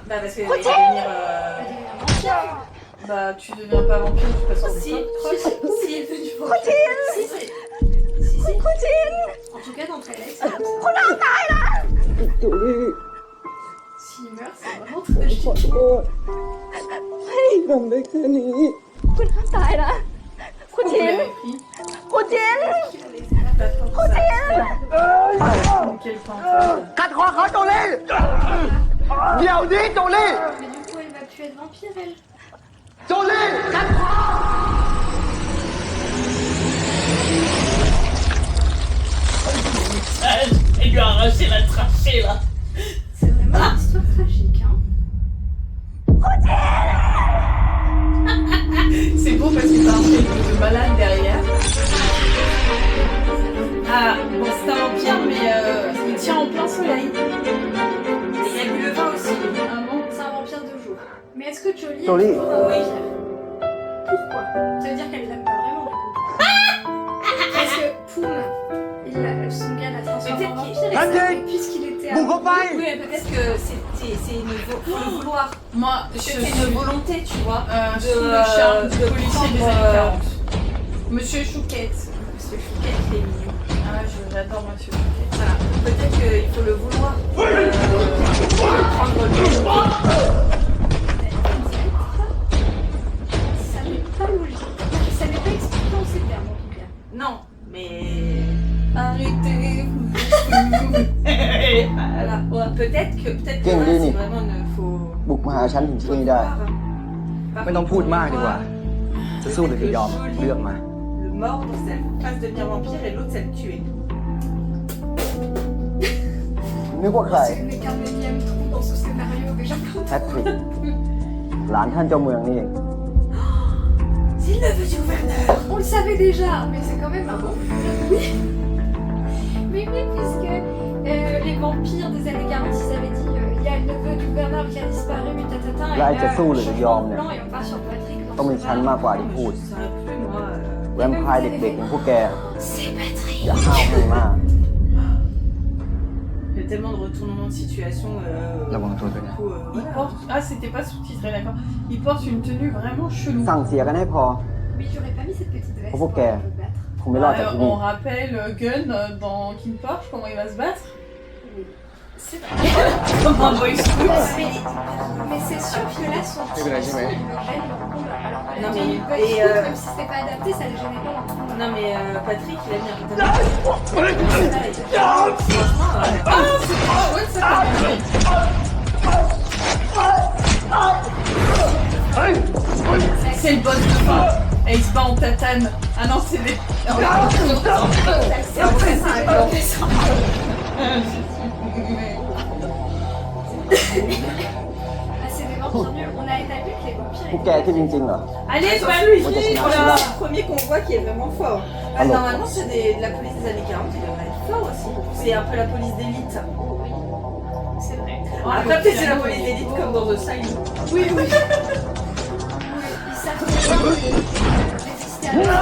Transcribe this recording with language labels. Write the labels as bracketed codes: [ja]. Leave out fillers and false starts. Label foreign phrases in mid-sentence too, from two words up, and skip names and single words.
[fr] parce qu'elle va devenir. Bah, tu deviens pas vampire, tu passes en Si, vampire. si, elle fait du vampire. Si, si. En tout cas, dans Twilight, c'est comme ça. S'il meurt, c'est vraiment tragique. [th] ทำได้แค่นี้ คุณห้ามตายนะ คุณชิน คุณชิน [fr] Quel temps [th] กัดคอเขาโจลี่เดี๋ยวนี้โจลี่ [fr] Mais du coup, elle va plus être vampire, elle. [th] โจลี่กัดคอ [fr] Elle lui a arraché la trachée là. C'est vraiment une histoire tragique, hein. C'est beau parce que t'as un film de malade derrière. Ah, bon, c'est un vampire, mais il tient en plein soleil. Et il y a bu le vin aussi. Ah bon? C'est un vampire de jour. Mais est-ce que Jolie Jolie. est toujours un vampire? Pourquoi? Ça veut dire qu'elle l'aime pas vraiment, du coup. Parce que Poum, son gars l'a transformé en vampire, et Andy puisqu'il était [th] บุกเข้าไป [fr] Oui, mais peut-être que c'est une faut le vouloir. Moi, c'est une volonté, tu vois. Sous le charme de policier des années 40. Monsieur Chouquette. Monsieur Chouquette, il est mignon. Ah, j'adore Monsieur Chouquette. Voilà. Peut-être qu'il faut le vouloir. Prendre le Ça n'est pas logique. Ça n'est pas expliqué en ces termes, en tout cas. Non, mais arrêtez. Voilà. Ouais, peut-être que là, c'est vraiment une faux. [th] บุกมาหาฉันถึงที่นี่ได้ ไม่ต้องพูดมากดีกว่า จะสู้หรือจะยอมเลือกมา [fr] Le mordre, c'est elle passe devenir vampire et l'autre, c'est le tuer. [th] นึกว่าใคร [fr] C'est le quatrième trou dans ce scénario déjà. [th] แพทริก หลานท่านเจ้าเมืองนี่เอง [fr] C'est le neveu du gouverneur. On le savait déjà, mais c'est quand même un bon. Oui. Mais oui, puisque les vampires des années 40, ils avaient dit il y a le neveu du gouverneur qui a disparu, mais tatata, et [th] ยายจะ [fr] là, [th] สู้หรือจะยอม [fr] changement [th] เนี่ย [fr] blanc et on part sur Patrick. [th] ต้องมีฉันมากกว่าที่พูด [fr] Je saurais plus, moi. [th] แวมไพร์เด็กๆอย่างพวกแก [fr] C'est Patrick. [th] อย่าห้าวให้มาก [fr] Il y a tellement de retournements de situation. [th] ระวังตัวด้วยนะ [fr] Il porte. Ah, c'était pas sous-titré, d'accord. Il porte une tenue vraiment chelou. [th] สั่งเสียกันให้พอ [fr] Mais j'aurais pas mis cette petite veste Pourquoi pour qu'elle- le battre. [th] คงไม่รอดจากที่นี่ [fr] On rappelle Gunn dans King Porsche, comment il va se battre. C'est vrai. Comme un boy scout. Mais c'est sûr que là, son C'est vrai, c'est vrai. il me gêne leur combat. Alors que Non, la mais tenue il- Boy et, Scout, même si c'était pas adapté, ça les gênait pas. Non, mais Patrick, il a mis un Franchement, ouais, ça c'est le boss de fin. Et il se bat en tatane. Ah non, c'est des. Ah, c'est des vampires nuls. On a établi que les [th] พวก [fr] vampires. [th] แกที่จริงๆเหรอ [fr] Allez, c'est pas lui. Moi, j'ai Voilà, fini. le premier qu'on voit qui est vraiment fort. Ah, Alors. normalement, c'est de la police des années 40, il devrait être fort aussi. C'est un peu la police d'élite. C'est vrai. Après, peut-être c'est la police d'élite comme dans The Sign. Oui, oui. Ils savent résister à la